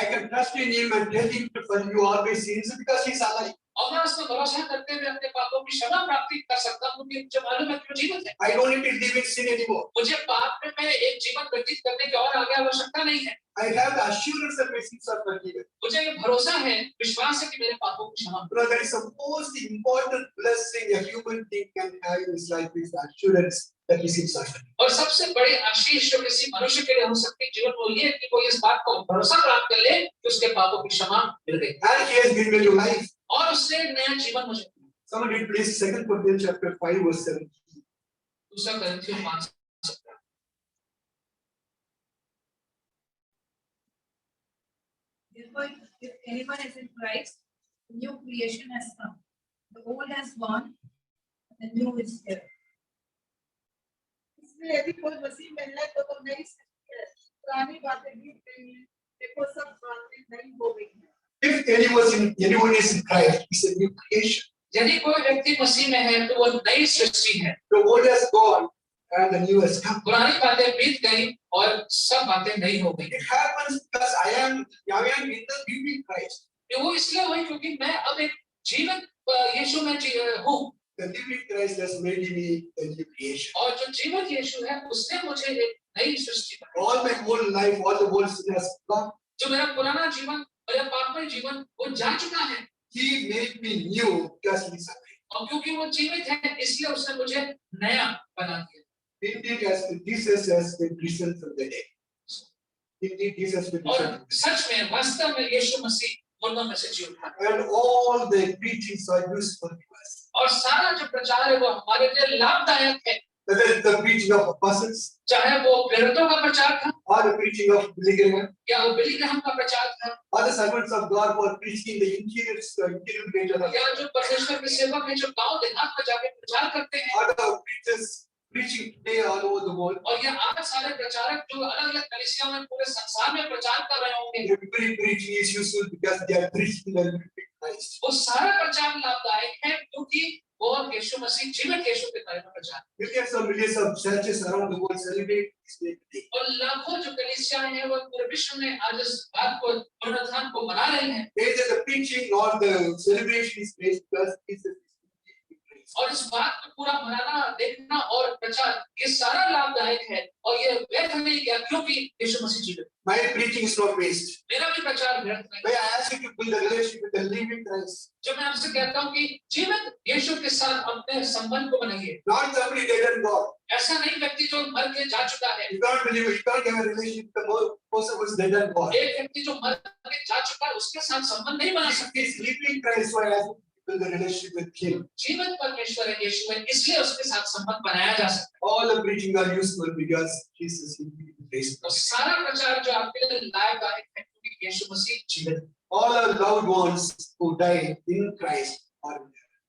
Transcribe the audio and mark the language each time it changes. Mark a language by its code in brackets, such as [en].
[en] I can trust in him and tell him to forgive all my sins because he is alive. [hi] हूँ। और मैं उसमें भरोसा करते हुए अपने पापों की क्षमा प्राप्ति कर सकता हूँ, क्योंकि मुझे मालूम है कि वो जीवित है। [en] I don't need to live in sin anymore. [hi] मुझे पाप में मैं एक जीवन व्यतीत करने की और आगे आवश्यकता नहीं है। [en] I have the assurance that my sins are forgiven. [hi] मुझे ये भरोसा है, विश्वास है कि मेरे पापों की क्षमा। [en] Because that is the most important blessing a human being can have in his life is the assurance that his sins are forgiven. [hi] और सबसे बड़ी आशीष जो किसी मनुष्य के लिए हो सकती है जीवन, वो ये है कि वो इस बात को भरोसा प्राप्त कर ले कि उसके पापों की क्षमा मिल गई [en] And he has given me new life. [hi] और उससे नया जीवन मुझे। [en] Someone read please 2 Corinthians chapter 5 verse 7. [hi] दूसरा कोरिन्थियों 5:17। [en] Therefore, if anyone is in Christ, the new creation has come. The old has gone, and the new is here. [hi] इसलिए यदि कोई मसीह में है तो नई सृष्टि है, पुरानी बातें बीत गई हैं, देखो सब बातें नई हो गई हैं। [en] If anyone is in Christ, it's a new creation. [hi] यदि कोई व्यक्ति मसीह में है तो वो नई सृष्टि है। [en] The old has gone and the new has come. [hi] पुरानी बातें बीत गई और सब बातें नई हो गई। [en] It happens because I am in the living Christ. [hi] वो इसलिए हुई क्योंकि मैं अब एक जीवित यीशु में हूँ। [en] The living Christ has made me a new creation. [hi] और जो जीवित यीशु है, उसने मुझे एक नई सृष्टि बनाई। [en] All my whole life, all the world sin has gone. [hi] जो मेरा पुराना जीवन, मेरा पापमय जीवन, वो जा चुका है। [en] He made me new because he is alive. [hi] और क्योंकि वो जीवित है, इसलिए उसने मुझे नया बना दिया। [en] Indeed, Jesus has been risen from the dead. Indeed, Jesus has been [hi] और [en] risen. [hi] सच में, वास्तव में यीशु मसीह मुर्दों में से जी उठा। [en] And all the preachings are useful to us. [hi] और सारा जो प्रचार है वो हमारे लिए लाभदायक है। [en] Whether it's the preaching of apostles [hi] चाहे वो प्रेरितों का प्रचार था, [en] or the preaching of Billy Graham, [hi] या वो बिली ग्राहम का प्रचार था, [en] or the servants of God who are preaching the interior region of, [hi] या जो परमेश्वर के सेवक हैं जो गांव देहात में जाके प्रचार करते हैं, [en] or the preachers preaching today all over the world. [hi] और ये आज सारे प्रचारक जो अलग-अलग कलीसियाओं में पूरे संसार में प्रचार कर रहे होंगे, [en] Every preaching is useful because they are preaching the living Christ. [hi] वो सारा प्रचार लाभदायक है क्योंकि वो यीशु मसीह जीवित यीशु के बारे में प्रचार। [en] Millions of millions of churches around the world celebrate this day today. [hi] और लाखों जो कलीसियाएं हैं वो पूरे विश्व में आज इस बात को, पुनरुत्थान को मना रही हैं। [en] Either the preaching or the celebration is praised because Jesus is living Christ. [hi] और इस बात को पूरा बनाना, देखना और प्रचार, ये सारा लाभदायक है और ये व्यर्थ नहीं किया क्योंकि यीशु मसीह जीवित। [en] My preaching is not waste. [hi] मेरा भी प्रचार व्यर्थ नहीं। [en] May I ask you to build a relationship with the living Christ? [hi] जब मैं आपसे कहता हूँ कि जीवित यीशु के साथ अपने संबंध को बनाइए, [en] Not somebody dead and gone. [hi] ऐसा नहीं व्यक्ति जो मर के जा चुका है। [en] You can't believe it. You can't have a relationship with the person who is dead and gone. [hi] एक व्यक्ति जो मर के जा चुका है उसके साथ संबंध नहीं बना सकते। [en] This living Christ, so I ask you to build a relationship with Him. [hi] जीवित परमेश्वर है यीशु है, इसलिए उसके साथ संबंध बनाया जा सकता है। [en] All the preaching are useful because Jesus is living [hi] तो [en] Christ. [hi] सारा प्रचार जो आपके लिए लाभदायक है क्योंकि यीशु मसीह जीवित है। [en] All our loved ones who died in Christ are in heaven.